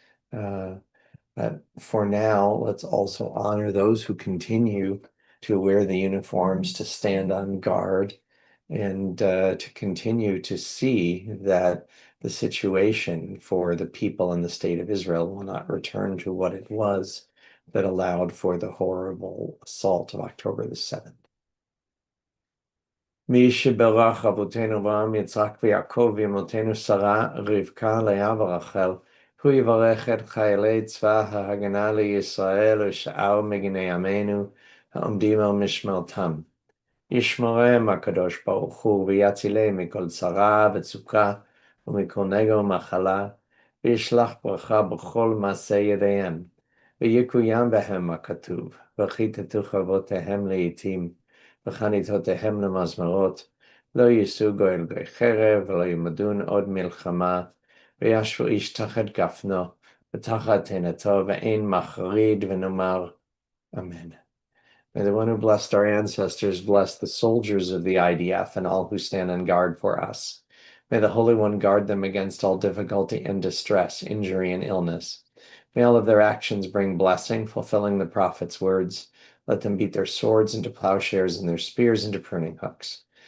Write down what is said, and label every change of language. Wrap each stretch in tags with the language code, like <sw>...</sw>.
<en>But for now, let's also honor those who continue to wear the uniforms, to stand on guard, and to continue to see that the situation for the people in the state of Israel will not return to what it was that allowed for the horrible assault of October the 7th.</en> <he>מי שברך אבותינו אברהם, יצחק ויעקב ואמותינו שרה, רבקה, לאה ורחל, הוא יברך את חיילי צבא ההגנה לישראל ושאר מגיני עמנו העומדים על משמרתם. ישמרם הקדוש ברוך הוא ויצילם מכל צרה וצוקה ומכל נגע ומחלה, וישלח ברכה בכל מעשה ידיהם, ויקוים בהם הכתוב, וכיתתו חרבותיהם לעתים, וחניתותיהם למזמרות, לא יישאו גוי אל גוי חרב, ולא ימדון עוד מלחמה, וישבו איש תחת גפנו, ותחת תאנתו, ואין מחריד, ונאמר, אמן.</he> <en>May the one who blessed our ancestors bless the soldiers of the IDF and all who stand on guard for us. May the Holy One guard them against all difficulty and distress, injury and illness. May all of their actions bring blessing, fulfilling the prophet's words. Let them beat their swords into plowshares and their spears into pruning hooks.</en>